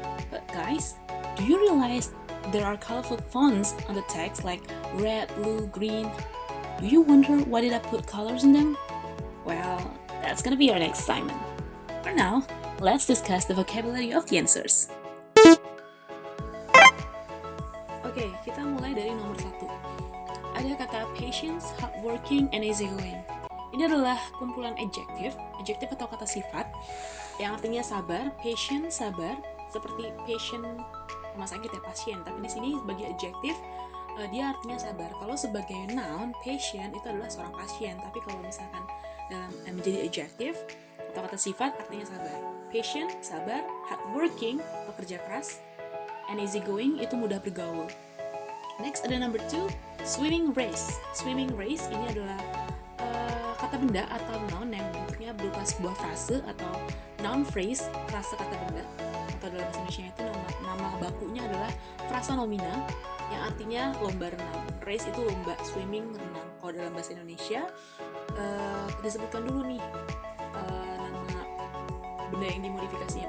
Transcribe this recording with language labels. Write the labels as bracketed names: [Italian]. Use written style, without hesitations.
[English] But guys, do you realize there are colorful fonts on the text like red, blue, green? Do you wonder why did I put colors in them? Well, that's gonna be our next assignment. For now, let's discuss the vocabulary of the answers. [Indonesian] Oke, kita mulai dari nomor 1. Ada kata patience, hardworking, and easygoing. Ini adalah kumpulan adjective atau kata sifat yang artinya sabar, patient, sabar, seperti patient rumah sakit ya, pasien. Tapi di sini sebagai adjective dia artinya sabar. Kalau sebagai noun, patient itu adalah seorang pasien. Tapi kalau misalkan dalam menjadi adjective atau kata sifat artinya sabar. Patient, sabar, hardworking, pekerja keras, and easygoing itu mudah bergaul. [English] Next ada number 2, swimming race. [Indonesian] Swimming race ini adalah kata benda atau noun yang bentuknya berupa sebuah frase atau noun phrase, frase kata benda, atau dalam bahasa Indonesia itu nama bakunya adalah frasa nomina yang artinya lomba renang. Race itu lomba, swimming renang. Kalau dalam bahasa Indonesia disebutkan dulu nih nama benda yang dimodifikasi.